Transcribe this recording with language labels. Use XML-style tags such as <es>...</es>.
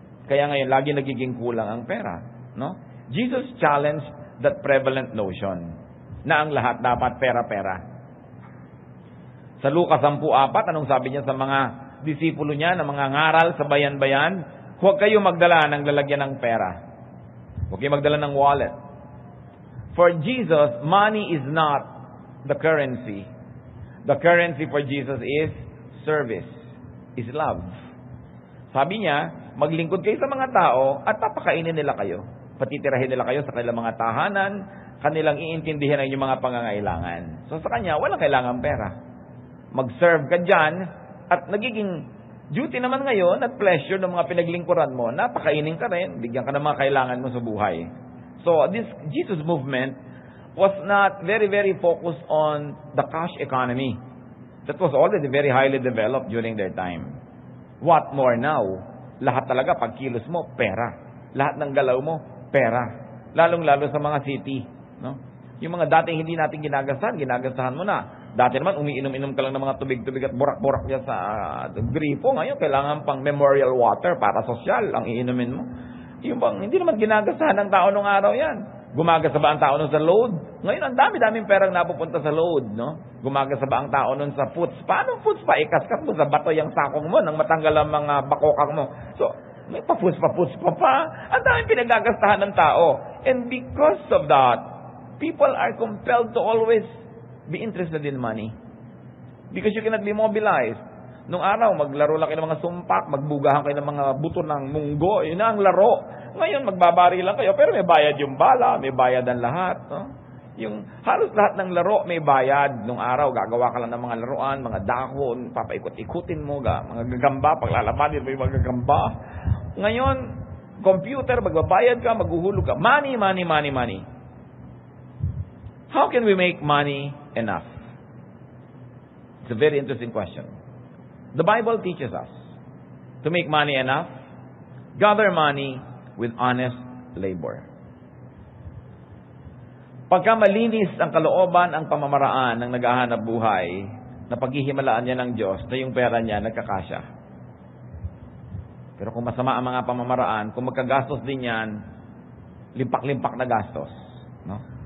<tl>Kaya ngayon, lagi nagiging kulang ang pera. No?</tl> <en>Jesus challenged that prevalent notion</en> <tl>na ang lahat dapat pera-pera. Sa Lucas 10:4, anong sabi niya sa mga disipulo niya na mga ngaral sa bayan-bayan? Huwag kayo magdala ng lalagyan ng pera. Huwag kayo magdala ng wallet.</tl> <en>For Jesus, money is not the currency. The currency for Jesus is service, is love.</en> <tl>Sabi niya, maglingkod kayo sa mga tao at papakainin nila kayo. Patitirahin nila kayo sa kanilang mga tahanan, kanilang iintindihin ang inyong mga pangangailangan. So sa kanya, walang kailangan pera. Mag-serve ka dyan, at nagiging duty naman ngayon at pleasure ng mga pinaglingkuran mo, napakainin ka rin, bigyan ka ng mga kailangan mo sa buhay.</tl> <en>So this Jesus movement was not very, very focused on the cash economy. That was already very highly developed during their time. What more now?</en> <tl>Lahat talaga, pag kilos mo, pera. Lahat ng galaw mo, pera. Lalong-lalo sa mga city. No? Yung mga dating hindi natin ginagastahan mo na. Dati naman, umiinom-inom ka lang ng mga tubig-tubig at burak-burak niya sa gripo. Ngayon, kailangan pang memorial water para sosyal ang iinumin mo. Yung bang, hindi naman ginagastahan ng tao nung araw yan. Gumagasa ba ang tao nun sa load? Ngayon, ang dami-daming perang napupunta sa load, no? Gumagasa ba ang tao nun sa foods? Paano foods pa? Ikaskas mo sa bato yung sakong mo nang matanggal ang mga bakokang mo. So, may pa-foods pa. Ang daming pinagagastahan ng tao.</tl> <en>And because of that, people are compelled to always be interested in money. Because you cannot be mobilized.</en> <tl>Nung araw, maglaro lang kayo ng mga sumpak, magbugahan kayo ng mga buto ng munggo, yun na ang laro. Ngayon, magbabari lang kayo, pero may bayad yung bala, may bayad ang lahat. No? Yung halos lahat ng laro may bayad. Nung araw, gagawa ka lang ng mga laruan, mga dahon, papaikot-ikutin mo, mga gagamba, paglalabanin mo yung mga gagamba. Ngayon, computer, magbabayad ka, maghuhulog ka. Money.</tl> <en>How can we make money enough? It's a very interesting question. The Bible teaches us to make money enough, gather money with honest labor.</en> <tl>Pagka malinis ang kalooban, ang pamamaraan ng naghahanap buhay, na paghihimalaan niya ng Diyos, na yung pera niya nagkakasya. Pero kung masama ang mga pamamaraan, kung magkagastos din yan, limpak-limpak na gastos. No?</tl>